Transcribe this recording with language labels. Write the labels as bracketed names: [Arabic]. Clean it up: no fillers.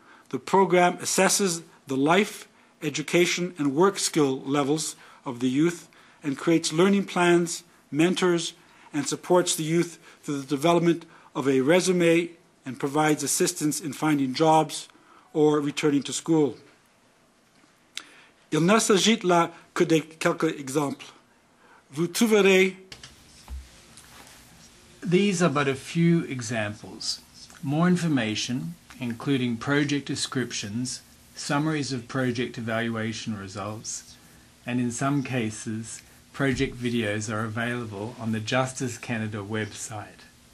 [English] The program assesses the life, education, and work skill levels of the youth and creates learning plans, mentors, and supports the youth through the development of a resume and provides assistance in finding jobs or returning to school. [French] Il ne s'agit là que de quelques exemples. Vous trouverez. [English] These are but a few examples. More information, including project descriptions, summaries of project evaluation results, and in some cases, project videos are available on the Justice Canada website.